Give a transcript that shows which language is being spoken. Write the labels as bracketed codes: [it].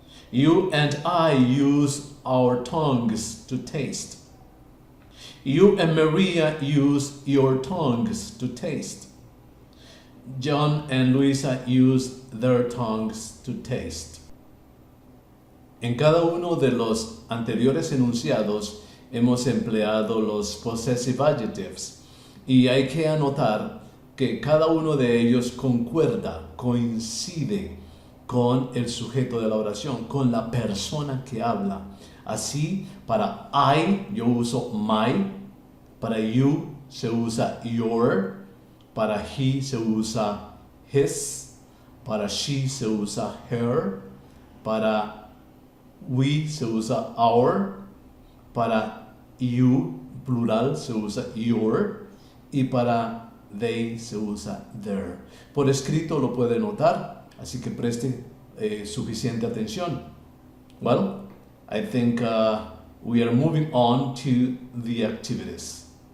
[en] You and I use our tongues to taste. You and Maria use your tongues to taste. John and Luisa use their tongues to taste. [es] En cada uno de los anteriores enunciados hemos empleado los possessive adjectives y hay que anotar que cada uno de ellos concuerda, coincide con el sujeto de la oración, con la persona que habla. Así, para I yo uso my, para you se usa your, para he se usa his, para she se usa her, para we se usa our, para you, plural, se usa your, y para they se usa their. Por escrito lo puede notar, así que preste suficiente atención. [en] Well, I think we are moving on to the activities.